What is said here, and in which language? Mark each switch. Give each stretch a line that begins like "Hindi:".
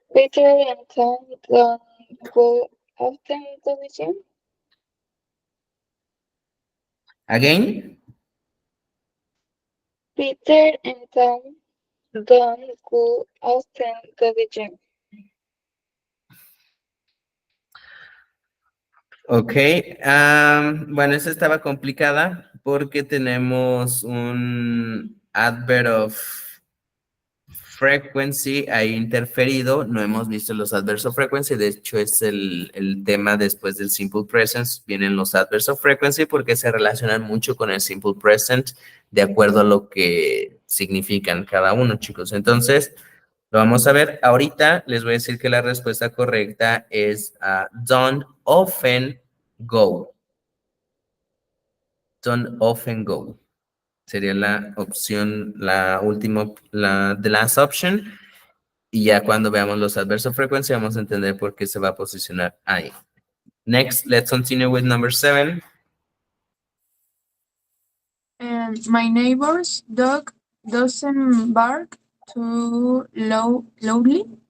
English: Peter and Tom don't go often to the gym. Again. Peter and Tom don't go often to the gym.
Spanish: Ok. Bueno, esa estaba complicada porque tenemos un adverb of frequency ahí interferido. No hemos visto los adverbs of frequency. De hecho, es el tema después del simple present. Vienen los adverbs of frequency porque se relacionan mucho con el simple present de acuerdo a lo que significan cada uno, chicos. Entonces, lo vamos a ver. Ahorita les voy a decir que la respuesta correcta es
English: don't often go. Don't often go.
Spanish: Sería la opción, la última,
English: the last option.
Spanish: Y ya cuando veamos los adverbs of frequency vamos a entender por qué se va a posicionar ahí.
English: Next, let's continue with number 7. And my neighbor's dog doesn't bark too loudly.